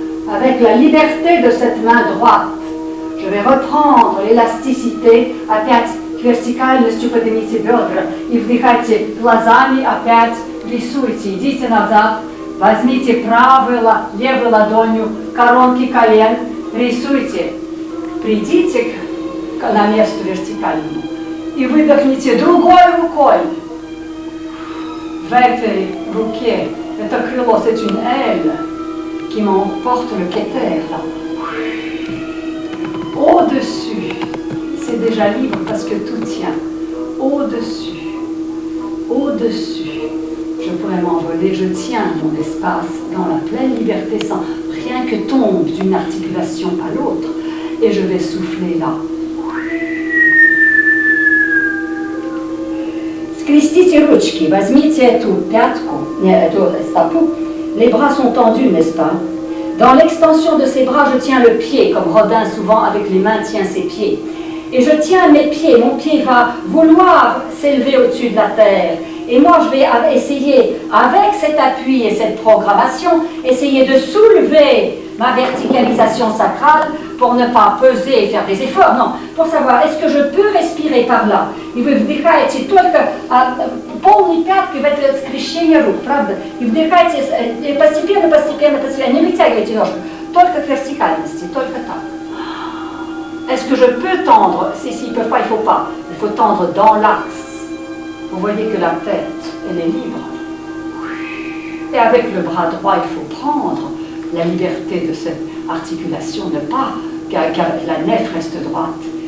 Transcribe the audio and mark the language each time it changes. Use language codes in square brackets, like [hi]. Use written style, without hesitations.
[fr] Avec la liberté de cette main droite, je vais reprendre l'élasticité [ru] опять вертикальностью поднимите бедра и вдыхайте глазами, опять рисуйте, идите назад, возьмите левой ладонью коронки колен, рисуйте, придите на место вертикальному и выдохните другой рукой. В этой руке, это крыло, [fr] c'est une aile qui m'emporte le Keter là. Au-dessus, c'est déjà libre parce que tout tient. Au-dessus, je pourrais m'envoler, je tiens mon espace dans la pleine liberté sans rien que tombe d'une articulation à l'autre. Et je vais souffler là. [ru] Скрестите ручки, возьмите эту пятку, эту стопу. [fr] Les bras sont tendus, n'est-ce pas? Dans l'extension de ses bras, je tiens le pied, comme Rodin souvent avec les mains tient ses pieds. Et je tiens mes pieds, mon pied va vouloir s'élever au-dessus de la terre. Et moi, je vais essayer, avec cet appui et cette programmation, essayer de soulever ma verticalisation sacrale pour ne pas peser et faire des efforts. Non, pour savoir, est-ce que je peux respirer par là? [ru] И вы вдыхаете только полной пяткой в это скрещение рук, правда? И вдыхаете постепенно, не вытягивайте ножку, только к вертикальности, только так. [fr] Est-ce que je peux tendre? S'ils ne peuvent pas, il ne faut pas. Il faut tendre dans l'axe. Vous voyez que la tête, elle est libre. Et avec le bras droit, il faut prendre la liberté de cette articulation, ne pas, car la nef reste droite.